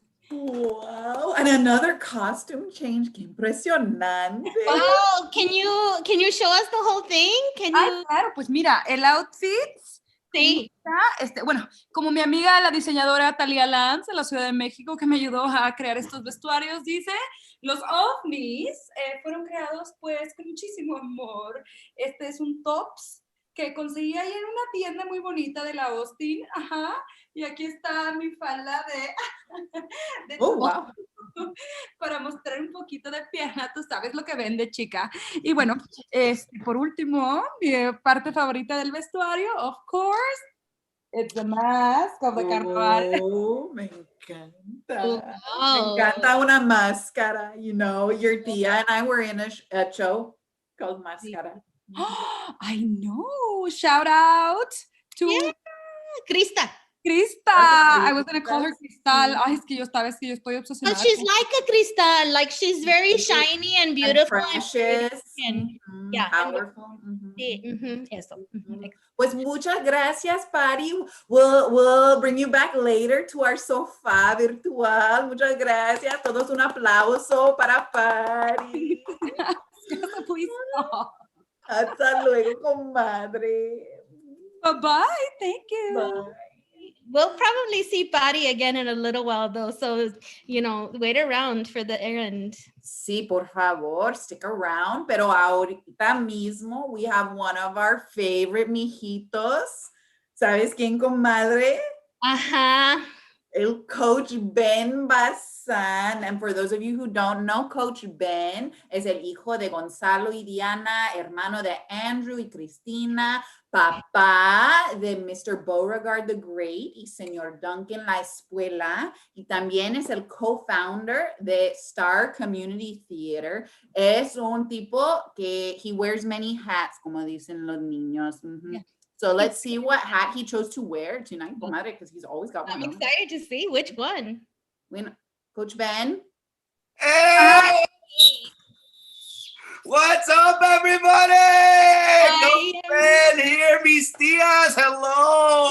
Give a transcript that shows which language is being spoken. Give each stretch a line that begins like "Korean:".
English: Wow, and another costume change.
Spanish: Qué impresionante.
English: Wow, can you show us the whole thing? Can you?
Spanish: Claro, pues mira, el outfit, Sí. bueno, como mi amiga la diseñadora Talia Lanz de la Ciudad de México que me ayudó a crear estos vestuarios dice, los ovnis fueron creados pues con muchísimo amor. Este es un tops que conseguí ahí en una tienda muy bonita de la Austin, ajá, y aquí está mi falda de
English: Oh, wow.
Spanish: para mostrar un poquito de pierna, tú sabes lo que vende, chica. Y bueno, por último, mi parte favorita del vestuario,
English: of course, it's the mask of the carnaval.
Spanish: Oh, me encanta. Me
English: Wow.
Spanish: encanta una máscara.
English: You know, your Tia and I were in a show called Máscara. I know. Shout out to Yeah. Krista. Krista. I was going to call her Cristal.
Spanish: Ay, es que yo estoy
English: But
Spanish: obsesionada.
English: she's like a Crystal, like she's very shiny and beautiful. And precious. And, yeah. Powerful.
Spanish: Sí, eso. Pues muchas gracias, Pari.
English: We'll bring you back later to our
Spanish: sofá virtual. Muchas gracias. Todos un aplauso para Pari.
English: Please stop.
Spanish: Hasta luego, comadre.
English: Bye-bye. Thank you. Bye. We'll probably see Patty again in a little while, though. So, wait around for the errand.
Spanish: Sí, por favor,
English: stick around.
Spanish: Pero ahorita mismo,
English: we have one of our favorite mijitos.
Spanish: ¿Sabes quién, comadre? Ajá. El Coach Ben Bazán.
English: And for those of you who don't know,
Spanish: Coach Ben es el hijo de Gonzalo y Diana, hermano de Andrew y Cristina, papá de Mr. Beauregard the Great y señor Duncan La Espuela, y también es el co-founder de Star Community Theater. Es un tipo que
English: he wears many hats,
Spanish: como dicen los niños.
English: Yeah. So let's see what hat he chose to wear tonight, comadre, because he's always got one. I'm excited to see which one. Coach Ben. Hey! What's up, everybody? Coach Ben here,
Spanish: mis tias.
English: Hello.